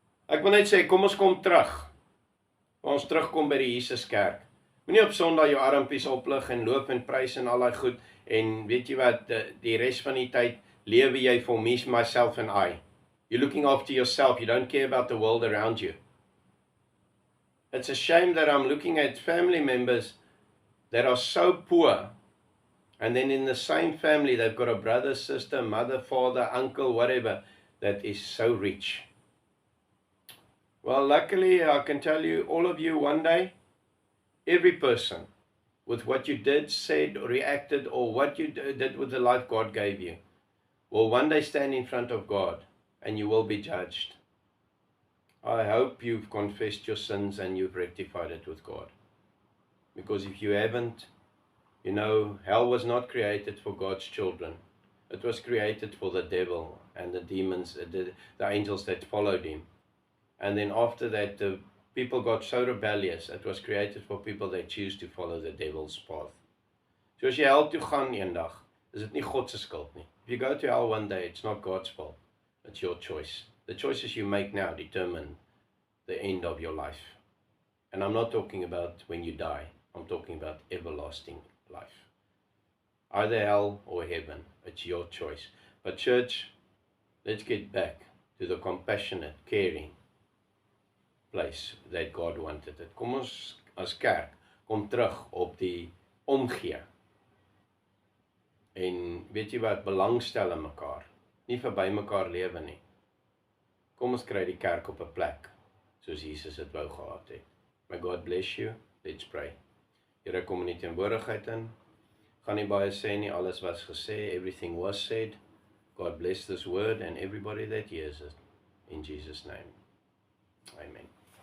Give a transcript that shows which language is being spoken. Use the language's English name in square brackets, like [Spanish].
[Afrikaans] Ek wil net sê, kom ons kom terug. Ons terugkom by die Jesus kerk. Moenie op Sondag jou armpies oplig en loop en prys en al daai goed, en weet jy wat, die res van die tyd lewe jy vir [English] me, myself and I. You're looking after yourself, you don't care about the world around you. It's a shame that I'm looking at family members that are so poor, and then in the same family they've got a brother, sister, mother, father, uncle, whatever, that is so rich. Well, luckily I can tell you, all of you, one day, every person, with what you did, said, or reacted, or what you did with the life God gave you, will one day stand in front of God, and you will be judged. I hope you've confessed your sins and you've rectified it with God. Because if you haven't, you know, hell was not created for God's children. It was created for the devil and the demons, the angels that followed him. And then after that, the people got so rebellious. It was created for people that choose to follow the devil's path. [Afrikaans] So as jy hel toe gaan eendag, is dit nie God se skuld nie. [English] If you go to hell one day, it's not God's fault. It's your choice. The choices you make now determine the end of your life. And I'm not talking about when you die. I'm talking about everlasting life. Either hell or heaven. It's your choice. But church, let's get back to the compassionate, caring place that God wanted it. [Afrikaans] Kom ons as kerk, kom terug op die omgee. En weet jy wat, belangstel in mekaar. Nie verby mekaar lewe nie. Kom ons kry die kerk op 'n plek, soos Jesus het wou gehad het. [English] May God bless you. Let's pray. Here, [Afrikaans] kom in die teenwoordigheid in. Gaan nie baie sê nie, alles was gesê, [English] everything was said. God bless this word and everybody that hears it. In Jesus' name. Amen.